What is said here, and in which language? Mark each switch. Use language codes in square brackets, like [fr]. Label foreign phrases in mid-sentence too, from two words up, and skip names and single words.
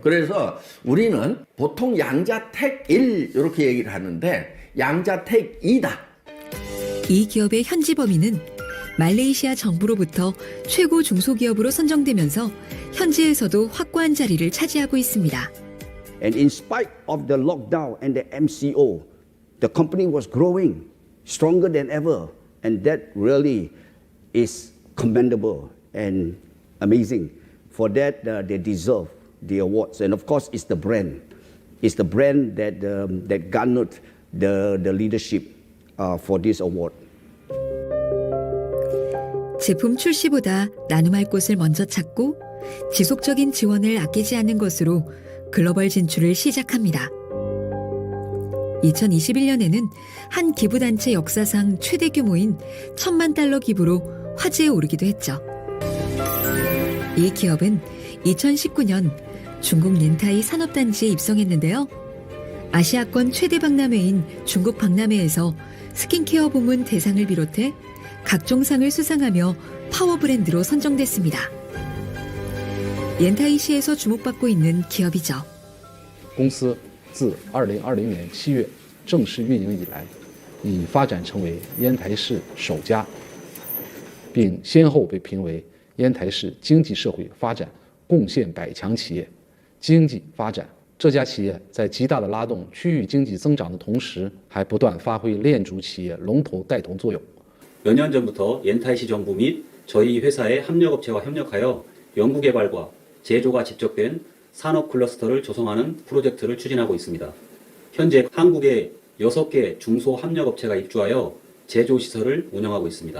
[ko] 그래서 우리는 보통 양자택 1 이렇게 얘기를 하는데 양자택 2다. 이 기업의 현지 범위는 말레이시아 정부로부터 최고 중소기업으로 선정되면서 현지에서도 확고한 자리를 차지하고 있습니다. [en] And in spite of the lockdown and the MCO, the company was growing stronger than ever. And that really is commendable and amazing. For that, they deserve the awards. And of course, it's the brand. It's the brand that garnered the leadership for this award. [ko] 제품 출시보다 나눔할 곳을 먼저 찾고 지속적인 지원을 아끼지 않는 것으로 글로벌 진출을 시작합니다. 2021년에는 한 기부단체 역사상 최대 규모인 $10,000,000 기부로 화제에 오르기도 했죠. 이 기업은 2019년 중국 닌타이 산업단지에 입성했는데요. 아시아권 최대 박람회인 중국 박람회에서 스킨케어 부문 대상을 비롯해 각종 상을 수상하며 파워 브랜드로 선정됐습니다. 옌타이시에서 주목받고 있는 기업이죠. [zh] 公司自2020年7月正式运营以来，已发展成为烟台市首家，并先后被评为烟台市经济社会发展贡献100强企业。经济发展，这家企业在极大的拉动区域经济增长的同时，还不断发挥链主企业龙头带头作用。 [ko] 몇 년 전부터 옌타이시 정부 및 저희 회사의 협력업체와 협력하여 연구개발과 제조가 집적된 산업 클러스터를 조성하는 프로젝트를 추진하고 있습니다. 현재 한국에 6개 중소합력업체가 입주하여 제조시설을 운영하고 있습니다.